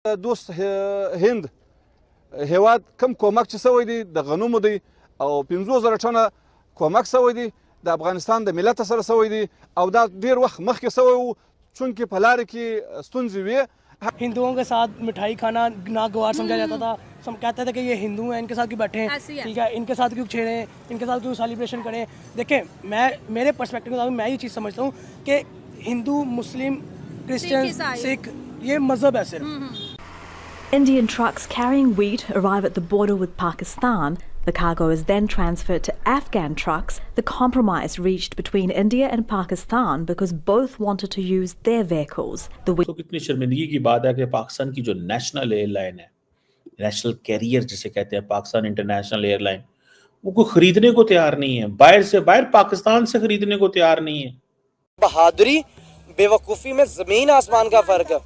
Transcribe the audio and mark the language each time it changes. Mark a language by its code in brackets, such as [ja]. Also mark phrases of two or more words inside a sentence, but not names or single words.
[ps] دوست هند هیواد کم کومک چې سوی دی د غنمو دی او 50,000 ټنه کومک سوی دی د افغانستان د ملت سره سوی دی او دا ډیر وخت مخکې سوی وو چونکې په لارې کې ستونزې وي. [ur] ہندوؤں کے ساتھ مٹھائی کھانا ناگوار سمجھا جاتا تھا. سب کہتے تھے کہ یہ ہندو ہیں، ان کے ساتھ کیوں بیٹھے ہیں، ٹھیک ہے، ان کے ساتھ کیوں چھیڑیں، ان کے ساتھ کیوں سیلیبریشن کریں. دیکھیں، میں میرے پرسپیکٹو کے مطابق میں یہ چیز سمجھتا ہوں کہ ہندو، مسلم، کرسچین، سکھ یہ مذہب ہے صرف. [en] Indian trucks carrying wheat arrive at the border with Pakistan. The cargo is then transferred to Afghan trucks. The compromise reached between India and Pakistan because both wanted to use their vehicles. [ur] تو کتنی شرمندگی کی بات ہے کہ پاکستان کی جو [en] national airline [ur] ہے, [en] national carrier [ur] جسے کہتے ہیں، پاکستان انٹرنیشنل ایئرلائن، وہ کوئی خریدنے کو تیار نہیں ہے. باہر پاکستان سے خریدنے کو تیار نہیں ہے. بہادری بیوقوفی میں زمین آسمان کا فرق ہے.